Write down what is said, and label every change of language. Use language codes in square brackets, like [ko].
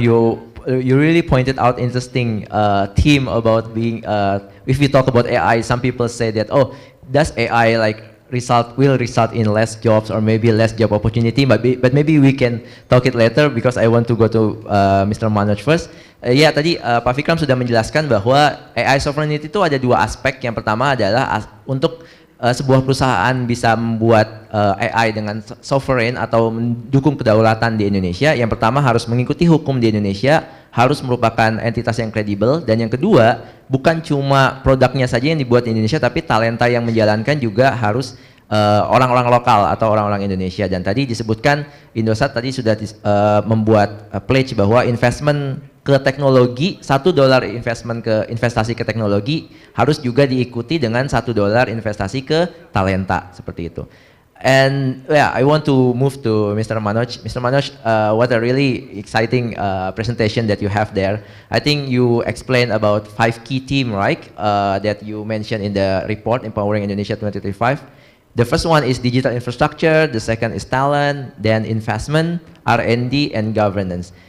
[en] You really pointed out interesting theme about being. If we talk about AI, some people say that, oh, does AI will result in less jobs or maybe less job opportunity? But maybe we can talk it later because I want to go to Mr. Manoj first. [id] Ya, tadi Pak Vikram sudah menjelaskan bahwa AI sovereignty itu ada 2 aspek. Yang pertama adalah untuk sebuah perusahaan bisa membuat AI dengan sovereign atau mendukung kedaulatan di Indonesia, yang pertama harus mengikuti hukum di Indonesia, harus merupakan entitas yang kredibel, dan yang kedua bukan cuma produknya saja yang dibuat di Indonesia, tapi talenta yang menjalankan juga harus orang-orang lokal atau orang-orang Indonesia. Dan tadi disebutkan Indosat tadi sudah membuat pledge bahwa investment ke teknologi, $1 investasi ke teknologi harus juga diikuti dengan $1 investasi ke talenta, seperti itu. [en] And yeah, I want to move to Mr. Manoj. Mr. Manoj, what a really exciting presentation that you have there. I think you explained about 5 key themes, right? That you mentioned in the report, Empowering Indonesia 2035. The first one is digital infrastructure, the second is talent, then investment, R&D, and governance.